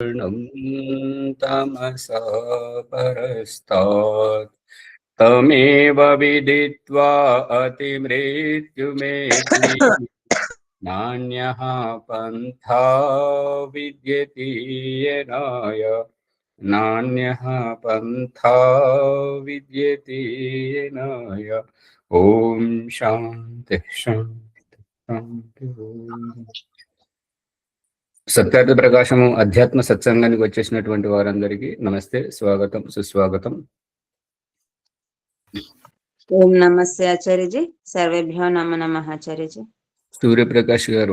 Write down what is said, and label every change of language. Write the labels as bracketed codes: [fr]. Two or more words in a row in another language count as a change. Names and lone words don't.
[sa] तमसा परस्तात् तमेव विदित्वा अतिमृत्युमेति नान्यः पन्था विद्यते येनाय नान्यः पन्था विद्यते येनाय। ओम शांति शांति शांति। [te] సత్యార్థ ప్రకాశము అధ్యాత్మ సత్సంగానికి వచ్చేసినటువంటి వారందరికీ నమస్తే, స్వాగతం, సుస్వాగతం. ఓం నమస్తే ఆచార్యజీ. [sa] సర్వేభ్యో నమో నమః ఆచార్యజీ. [te] సూర్యప్రకాష్ గారు